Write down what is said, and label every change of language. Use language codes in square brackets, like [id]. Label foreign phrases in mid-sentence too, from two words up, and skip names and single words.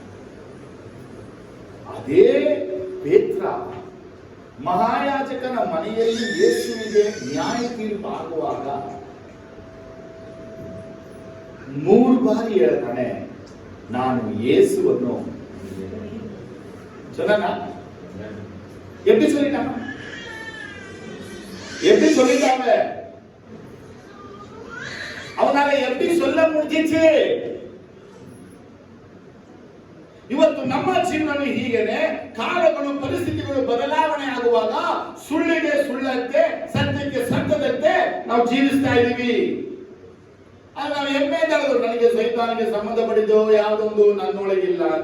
[kn] ಅದೇ ಪೇತ್ರ ಮಹಾಯಾಜಕನ ಮನೆಯಲ್ಲಿ ಯೇಸುವಿಗೆ ನ್ಯಾಯ ತೀರ್ಪು ಆಗುವಾಗ 3 ಬಾರಿ ಹೇಳ್ತಾನೆ, ನಾನು ಯೇಸುವನ್ನು [ta] சொன்னா எப்படி சொல்லிட்டாங்க? எப்படி சொல்லிட்டாங்க? அவனால எப்படி சொல்ல முடிஞ்சிச்சு? [kn] ಇವತ್ತು ನಮ್ಮ ಜೀವನ ಹೀಗೇನೆ. ಕಾಲಗಳು ಪರಿಸ್ಥಿತಿಗಳು ಬದಲಾವಣೆ ಆಗುವಾಗ ಸುಳ್ಳಿಗೆ ಸುಳ್ಳಂತೆ, ಸತ್ಯಕ್ಕೆ ಸತ್ಯದಂತೆ ನಾವು ಜೀವಿಸ್ತಾ ಇದ್ದೀವಿ. ನಾವು ಹೆಮ್ಮೆ ಹೇಳಿದ್ರು, ನನಗೆ ಸೈತಾನಿಗೆ ಸಂಬಂಧಪಟ್ಟಿದ್ದು ಯಾವುದೊಂದು ನನ್ನೊಳಗೆ ಇಲ್ಲ ಅಂತ.